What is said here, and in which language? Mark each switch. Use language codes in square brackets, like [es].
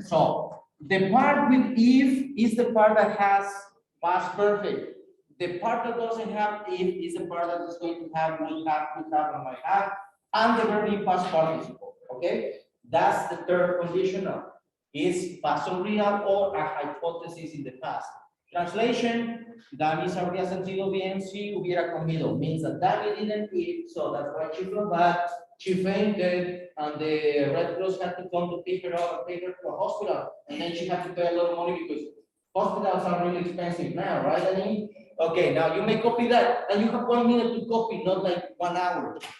[en] So the part with if is the part that has past perfect. The part that doesn't have if is the part that is going to have, would have, could have, and might have, and the verb in past participle. Okay, that's the third conditional. Is past or real or a hypothesis in the past. [es] Translation: Danny se habría sentido bien si hubiera comido. [en] Means that Danny didn't eat, so that's why she felt bad. She fainted, and the Red Cross had to come to pick her up and take her to a hospital, and then she had to pay a lot of money because hospitals are really expensive now, right, Danny? Okay, now you may copy that, and you have 1 minute to copy, not like 1 hour.